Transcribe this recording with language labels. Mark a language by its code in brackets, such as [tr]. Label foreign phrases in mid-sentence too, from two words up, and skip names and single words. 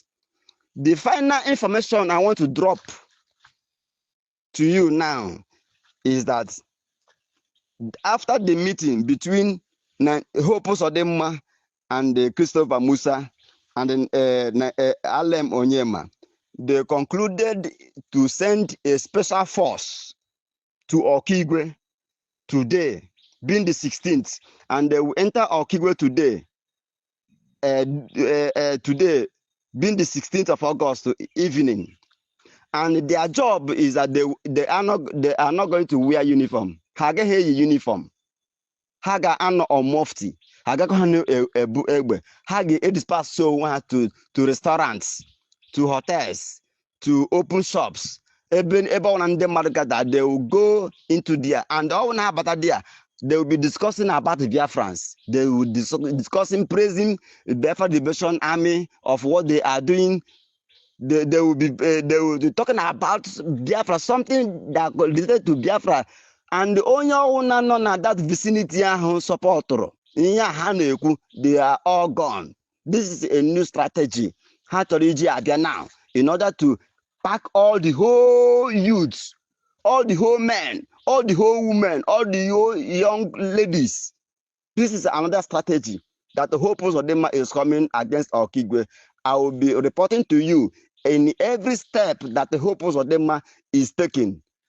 [en] The final information I want to drop to you now is that after the meeting between Hopus Odema and Christopher Musa and Alem Onyema, they concluded to send a special force to Okigwe today, being the 16th, and they will enter Okigwe today. Today, being the 16th of August evening, and their job is that they are not going to wear uniform. [ig] Haga uniform. Haga ano or mufti. agakọ ebu egbe ha ga-edisperse so ha [en] to restaurants, to hotels, to open shops. [ig] Ebe ọbụla ndị mmadụ gada, [en] they will go into there, and all [ig] na abata [en] there, they will be discussing about the Biafrans. They will discussing, praising the Biafra Liberation Army of what they are doing. They will be talking about Biafra, something that related to Biafra, and [ig] onye ọwụna nọ na [en] that vicinity [ig] ahụ supportụrụ ihe ha na-ekwu, [en] they are all gone. This is a new strategy [ig] ha chọrọ iji abịa [en] now in order to pack all the whole youths, all the whole men, all the whole women, all the whole young ladies. This is another strategy that the whole post of them is coming against Okigwe. I will be reporting to you in every step that the whole post of them is taking.